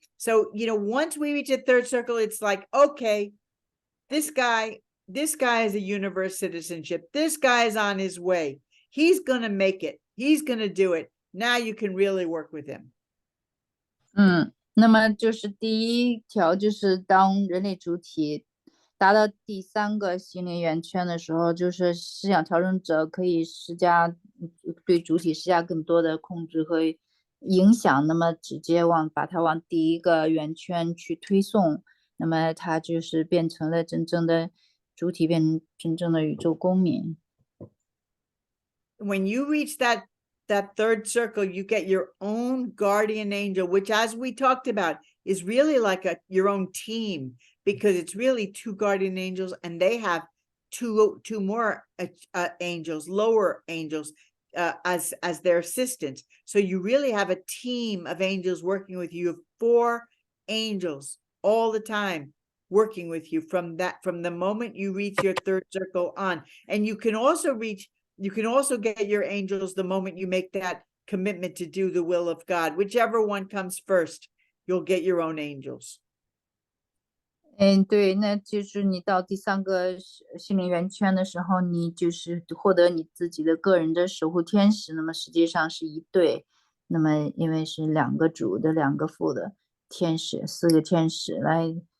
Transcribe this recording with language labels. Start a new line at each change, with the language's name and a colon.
English: So, once we reach a third circle, it's like, okay, this guy has a universe citizenship. This guy is on his way. He's going to make it. He's going to do it. Now you can really work with him.
Chinese: 那么就是第一条，就是当人类主体达到第3个心灵圆圈的时候，就是思想调整者可以对主体施加更多的控制和影响，那么直接把它往第1个圆圈去推送，那么它就是变成了真正的主体，变成真正的宇宙公民。
English: When you reach that third circle, you get your own guardian angel, which, as we talked about, is really like your own team, because it's really 2 guardian angels, and they have two more angels, lower angels, as their assistants. So you really have a team of angels working with you. You have 4 angels all the time working with you from the moment you reach your third circle on. And you can also get your angels the moment you make that commitment to do the will of God. Whichever one comes first, you'll get your own angels.
Chinese: 对，那就是你到第3个心灵圆圈的时候，你就是获得你自己的个人的守护天使，那么实际上是1对，那么因为是2个主的2个副的天使，4个天使来